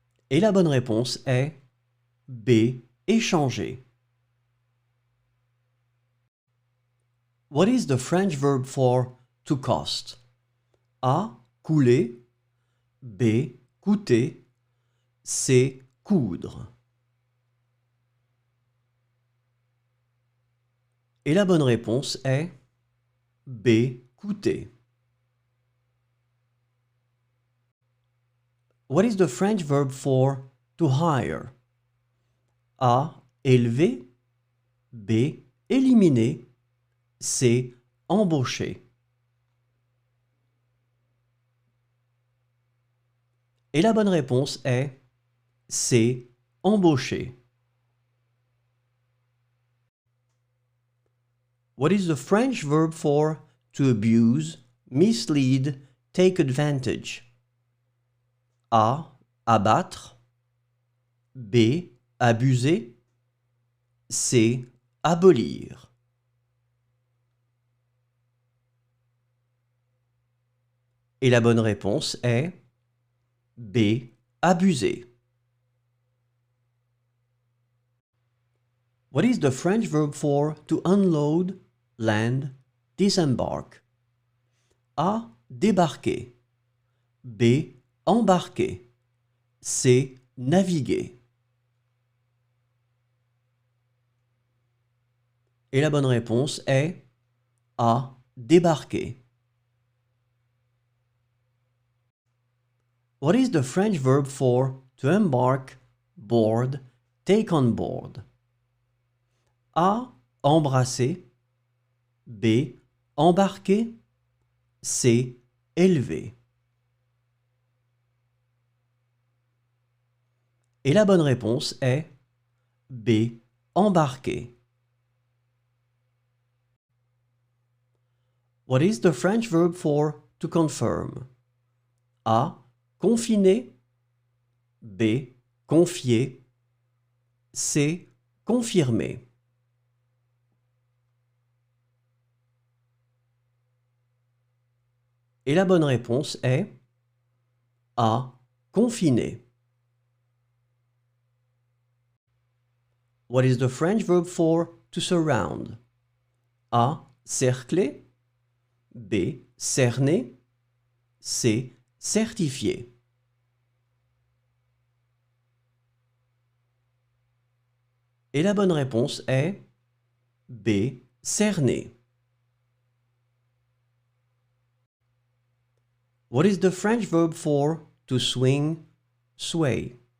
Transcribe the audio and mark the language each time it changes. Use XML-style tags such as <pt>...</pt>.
<fr>Et la bonne réponse est B. Échanger.</fr> <en>What is the French verb for to cost?</en> <fr>A. Couler. B. Coûter. C. Coudre. Et la bonne réponse est B. Coûter.</fr> <en>What is the French verb for to hire?</en> <fr>A. Élever. B. Éliminer. C. Embaucher. Et la bonne réponse est C. Embaucher.</fr> <en>What is the French verb for to abuse, mislead, take advantage?</en> <fr>A. Abattre. B. Abuser. C. Abolir. Et la bonne réponse est B. Abuser.</fr> <en>What is the French verb for to unload, land, disembark?</en> <fr>A. Débarquer. B. Embarquer. C. Naviguer. Et la bonne réponse est A. Débarquer.</fr> <en>What is the French verb for to embark, board, take on board?</en> <fr>A. Embrasser. B. Embarquer. C. Élever. Et la bonne réponse est B. Embarquer.</fr> <en>What is the French verb for to confirm?</en> <fr>A. Confiner. B. Confier. C. Confirmer. Et la bonne réponse est A. Confiner.</fr> <en>What is the French verb for to surround?</en> <fr>A. Cercler. B. Cerner. C. Certifier. Et la bonne réponse est B. Cerner.</fr> <en>What is the French verb for to swing, sway?</en>